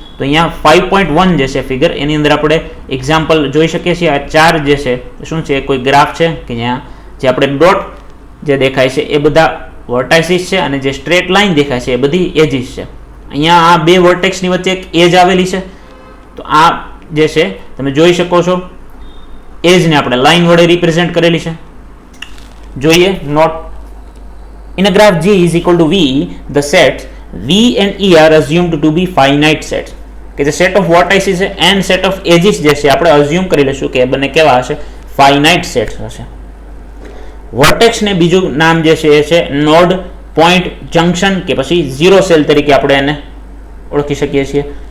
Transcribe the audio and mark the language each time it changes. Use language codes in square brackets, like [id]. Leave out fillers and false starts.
[gu] તો અહીંયા 5.1 જે છે ફિગર એની અંદર આપણે એક્ઝામ્પલ જોઈ શકીએ છીએ. આ ચાર જે છે શું છે, કોઈ ગ્રાફ છે કે જ્યાં જે આપણે ડોટ જે દેખાય છે એ બધા વર્ટાઇસીસ છે અને જે સ્ટ્રેટ લાઇન દેખાય છે એ બધી એજીસ છે. અહીંયા આ બે વર્ટેક્સની વચ્ચે એક એજ આવેલી છે તો આ જે છે તમે જોઈ શકો છો એજને આપણે લાઇન વડે રિપ્રેઝેન્ટ કરેલી છે. જોઈએ not. [en] In a graph G is equal to V, the sets V and E are assumed to be finite sets. [gu] કે જે સેટ ઓફ વર્ટાઇસીસ છે એન્ડ સેટ ઓફ એજીસ જે છે આપણે અઝ્યુમ કરી લઈશું કે એ બંને કેવા હશે, ફાઇનાઇટ સેટ્સ હશે. વર્ટેક્સ ને બીજું નામ જે છે એ છે નોડ, પોઈન્ટ, જંકશન કે પછી ઝીરો સેલ તરીકે આપણે એને ઓળખી શકીએ છીએ.